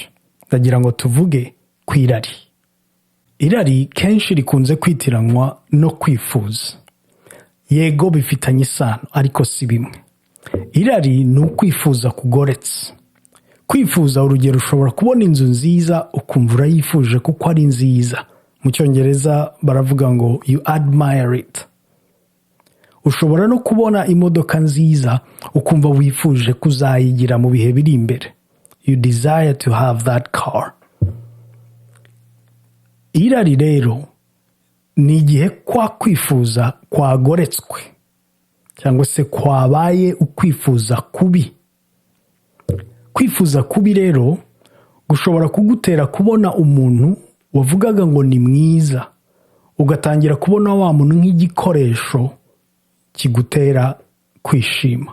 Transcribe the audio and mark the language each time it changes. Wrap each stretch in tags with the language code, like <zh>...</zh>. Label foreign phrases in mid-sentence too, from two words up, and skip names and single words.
<rw>Ndagira ngo tuvuge ku irari. Irari kenshi rikunze kwitiranwa no kwifuza. Yego bifitanye isano, ariko si bimwe. Irari ni ukwifuza kugoretse. Kwifuza, urugero, ushobora kubona inzu nziza ukumva urayifuje kuko ari nziza. Mu Cyongereza baravuga ngo</rw> <en>you admire it.</en> <rw>Ushobora no kubona imodoka nziza ukumva wifuje kuzayigira mu bihe biri imbere.</rw> <en>You desire to have that car.</en> <rw>Irari rero ni igihe kwa kwifuza kwagoretswe, cyangwa se kwabaye ukwifuza kubi. Kwifuza kubi rero gushobora kugutera kubona umuntu wavugaga ngo ni mwiza, ugatangira kubona wa muntu nk'igikoresho kigutera kwishima.</rw>